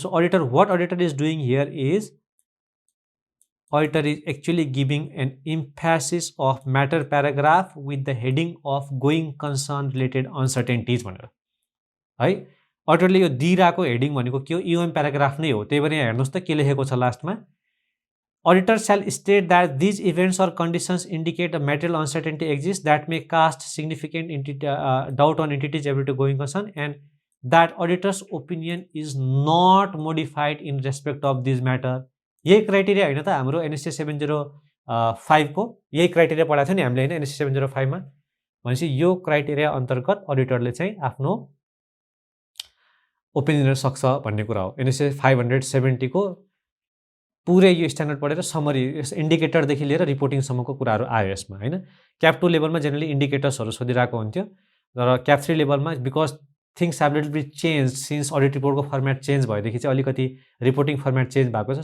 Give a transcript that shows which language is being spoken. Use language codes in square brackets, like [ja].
[en] So auditor, what auditor is doing here is auditor is actually giving an emphasis of matter paragraph with the heading of going concern related uncertainties [ne] भनेर है। अडिटरले यो दिइराको heading भनेको के हो? इओएम paragraph नै हो। त्यही भएर यहाँ हेर्नुहोस् त के लेखेको छ लास्टमा, [en] auditor shall state that these events or conditions indicate a material uncertainty exists that may cast significant doubt on entity's ability to going concern, and that auditor's opinion is not modified in respect of this matter. [ne] यही criteria होइन त हाम्रो NSC 705 को? यही criteria पढाएको थियो नि हामीले होइन एनएससी 705 मा। भनेपछि यो क्राइटेरिया अन्तर्गत अडिटरले चाहिँ आफ्नो ओपिनियन दिन सक्छ भन्ने कुरा हो। एनएससी 570 को पुरै यो स्ट्यान्डर्ड पढेर समरी इन्डिकेटरदेखि लिएर रिपोर्टिङसम्मको कुराहरू आयो यसमा हैन। क्याप 2 लेभलमा जेनरली इन्डिकेटर्सहरू सोधिरहेको हुन्थ्यो, तर क्याप 3 लेभलमा [en] because things have little bit change since [ne] audit रिपोर्टको format change भएदेखि चाहिँ अलिकति रिपोर्टिङ फर्मेट चेन्ज भएको छ।